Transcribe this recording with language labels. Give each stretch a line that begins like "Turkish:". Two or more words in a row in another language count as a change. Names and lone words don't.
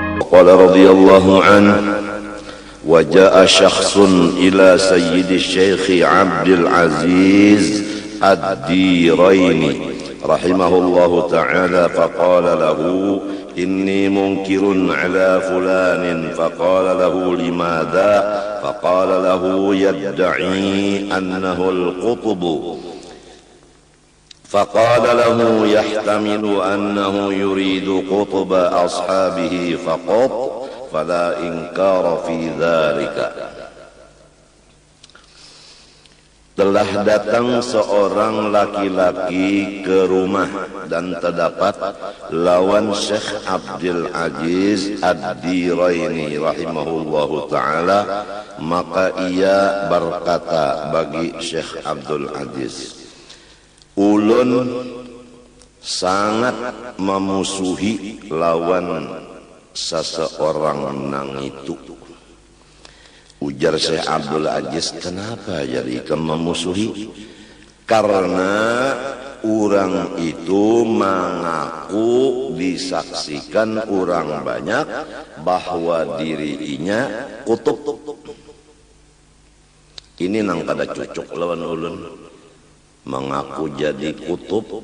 Arabic: قال رضي الله عنه وجاء شخص إلى سيد الشيخ عبد العزيز الديريني رحمه الله تعالى فقال له إني منكر على فلان فقال له لماذا فقال له يدعي أنه القطب فقال له يحتمل أنه يريد قطب أصحابه فقط فلا إنكار في ذلك.
Indonesian: Telah datang seorang laki-laki ke rumah dan terdapat lawan Syekh Abdul Aziz Ad-Diraini
Arabic: رحمه الله تعالى,
Indonesian: maka ia berkata bagi Syekh Abdul Aziz,
Banjar: ulun sangat memusuhi lawan seseorang nang itu. Ujar Syekh Abdul Aziz,
Indonesian: kenapa jadi memusuhi? Karena orang itu mengaku disaksikan orang banyak bahwa dirinya kutub.
Banjar: Ini nang kada cocok lawan ulun, mengaku jadi kutub.